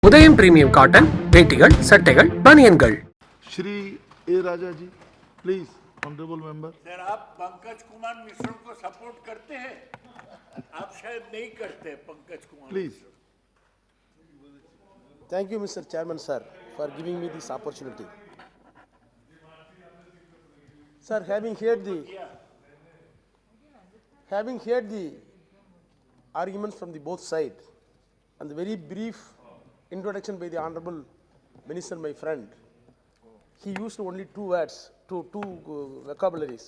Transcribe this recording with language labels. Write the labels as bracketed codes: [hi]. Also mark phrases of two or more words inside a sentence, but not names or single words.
[ta] உதயம் பிரீமியம் காட்டன் வேட்டிகள் சட்டைகள் பனியன்கள். [hi] श्री ए राजा जी, [en] please honourable member. [hi] सर, आप पंकज कुमार मिश्र को सपोर्ट करते हैं? आप शायद नहीं करते पंकज कुमार. [en] Please. Thank you, Mr. Chairman, sir, for giving me this opportunity. Sir, having heard the arguments from the both sides and the very brief introduction by the Honorable Minister, my friend, he used only two words, two vocabularies.